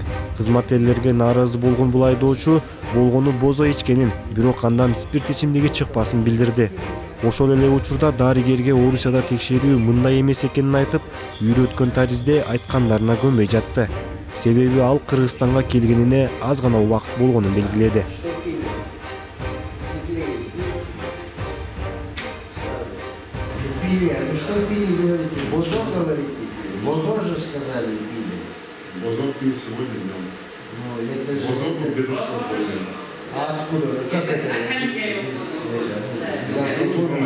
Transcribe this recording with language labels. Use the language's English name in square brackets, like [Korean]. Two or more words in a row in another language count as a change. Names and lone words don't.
[Kyrgyz] Кызматкерлерге нааразы болгон бул айдоочу болгону бозо ичкенин, бирок андан спирт ичимдиги чыкпасын билдирди. Ошол эле учурда дарыгерге Орусияда текшерүү мындай эмес экенин айтып, үйрөткөн таризде айткандарына көнбөй жатты. Себеби ал Кыргызстанга келгенине аз гана убакыт болгонун белгиледи. [Russian] Пили, ну что пили, говорите? Бозо говорите? Бозо же сказали пили. Бозон пил сегодня днем. Ну, это же... Бозон был безалкогольный. А откуда? Как это? Безалкогольный.